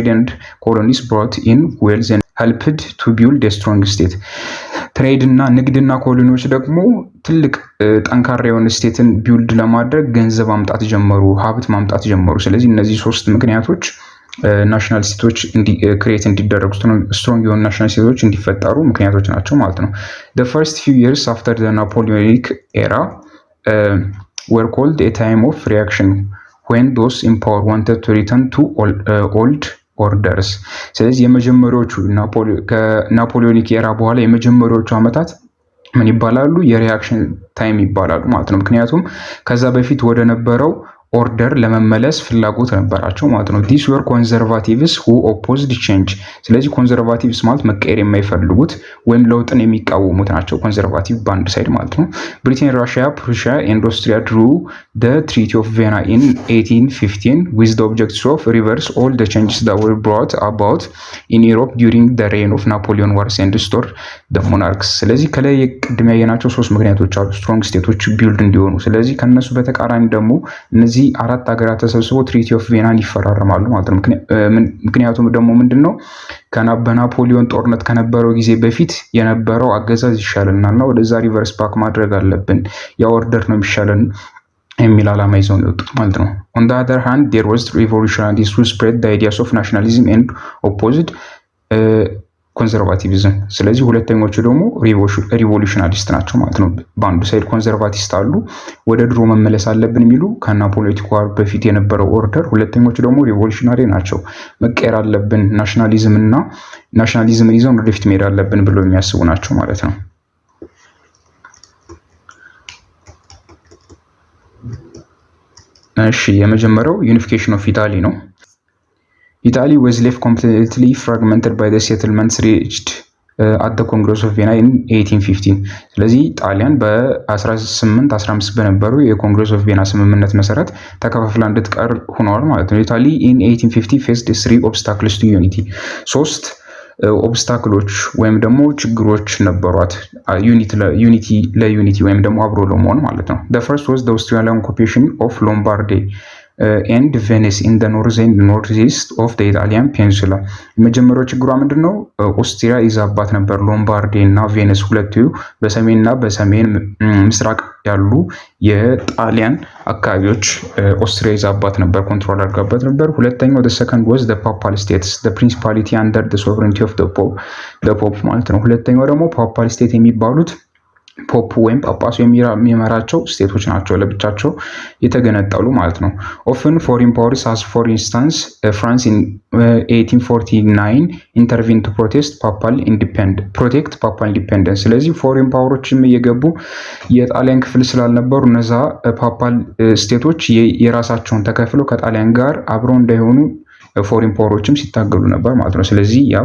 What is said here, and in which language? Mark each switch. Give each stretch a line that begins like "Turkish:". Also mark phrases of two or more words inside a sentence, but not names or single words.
English: and colonies brought in wealth and helped to build a strong state።
Amharic: ትሬድ እና ንግድና ኮሎኒዎች ደግሞ ትልቅ ጠንካራ የሆነ ስቴትን ቢልድ ለማድረግ ገንዘብ ማምጣት ጀመሩ፣ ሀብት ማምጣት ጀመሩ። ስለዚህ እነዚህ ሶስት ምክንያቶች ናሽናል ስቴቶች ክሬት እንዲደረጉ ስትሮንግ የሆኑ ናሽናል ስቴቶች እንዲፈጠሩ ምክንያቶች ናቸው ማለት ነው።
English: the first few years after the Napoleonic era were called a time of reaction when those in power wanted to return to old orders።
Amharic: ስለዚህ የመጀመሪያዎቹ ከናፖሊዮኒክ ኤራ በኋላ የመጀመሪያዎቹ ዓመታት ምን ይባላሉ? የሪያክሽን ታይም ይባላሉ ማለት ነው። ምክንያቱም ከዛ በፊት ወደ ነበረው ኦርደር ለመመለስ ፍላጎት ነበራቸው ማለት ነው።
English: these were conservatives who opposed change።
Amharic: ስለዚህ ኮንዘርቫቲቭስ ማለት መቀየር የማይፈልጉት ወይም ለውጥን የሚቃወሙት ናቸው። ኮንዘርቫቲቭ በአንድ ሳይድ ማለት ነው። ብሪቴን፣ ራሽያ፣ ፕሩሺያ ኤንድ ኦስትሪያ
English: ድሩ the Treaty of Vienna in 1815 with the objective of reverse all the changes that were brought about in Europe during the reign of Napoleon wars and restore the monarchs።
Amharic: ስለዚህ ከላይ ቅድም ያየናቸው ሶስት ምክንያቶች አሉ ስትሮንግ ስቴቶች ቢልድ እንዲሆኑ። ስለዚህ ከነሱ በተቃራኒ ደግሞ እነዚህ አራት ሀገራት ተሰብስበው ትሪቲ ኦፍ ቪየናን ይፈራረማሉ ማለት ነው። ምክንያቱም ደግሞ ምንድነው በናፖሊዮን ጦርነት ከነበረው ጊዜ በፊት የነበረው አገዛዝ ይሻለናልና ወደዛ
English: reverse back
Amharic: ማድረግ አለብን፣ ያ ኦርደር ነው የሚሻለን የሚል ዓላማ ይዘው ነው የወጡት ማለት ነው።
English: on the other hand there was revolutionists who spread the ideas of nationalism and opposed
Amharic: ኮንዘርቫቲቪዝም። ስለዚህ ሁለተኞቹ ደግሞ ሪቮሉሽናሊስት ናቸው ማለት ነው። በአንዱ ሳይድ ኮንዘርቫቲስት አሉ፣ ወደ ድሮ መመለስ አለብን የሚሉ ከናፖሊዮኒክ ዋር በፊት የነበረው ኦርደር። ሁለተኞቹ ደግሞ ሪቮሉሽናሪ ናቸው፣ መቀየር አለብን ናሽናሊዝምን ይዘው ወደፊት መሄድ አለብን ብለው የሚያስቡ ናቸው ማለት ነው። እሺ የመጀመሪያው
English: unification of Italy
Amharic: ነው።
English: Italy was left completely fragmented by the settlements reached at the Congress of Vienna in 1815።
Amharic: ስለዚህ ጣሊያን በ1815 በነበሩ የኮንግረስ ኦፍ ቪየና ስምምነት መሰረት ተከፋፍላ እንድትቀር ሆነዋል ማለት ነው።
English: ኢታሊ in 1850 faced three obstacles to unity።
Amharic: ሶስት ኦብስታክሎች ወይም ደግሞ ችግሮች ነበሯት ለዩኒቲ ወይም ደግሞ አብሮ ለመሆን ማለት ነው።
English: the first was the Austrian occupation of Lombardy and Venice in the north and northeast of the Italian peninsula።
Amharic: የመጀመሪያው ችግሯ ምንድነው? ኦስትሪያ ይዛባት ነበር ሎምባርዲ እና ቬኒስ፣ ሁለቱ በሰሜንና በሰሜን ምስራቅ ያሉ የጣሊያን አካባቢዎች ኦስትሪያ ይዛባት ነበር፣ ኮንትሮል አድርጋባት ነበር። ሁለተኛው
English: the second was the papal states the principality under the sovereignty of the pope
Amharic: ማለት ነው። ሁለተኛው ደግሞ ፓፓል ስቴት የሚባሉት ፖፕ ወይም ጳጳሱ የሚመራቸው ስቴቶች ናቸው፣ ለብቻቸው የተገነጠሉ ማለት ነው።
English: often foreign powers as for instance France in 1849 intervened to protect papal independence።
Amharic: ስለዚህ ፎሪን ፓወሮችም እየገቡ የጣሊያን ክፍል ስላልነበሩ እነዛ ፓፓል ስቴቶች የራሳቸውን ተከፍለው ከጣሊያን ጋር አብረው እንዳይሆኑ ፎሪን ፓወሮችም ሲታገሉ ነበር ማለት ነው። ስለዚህ ያ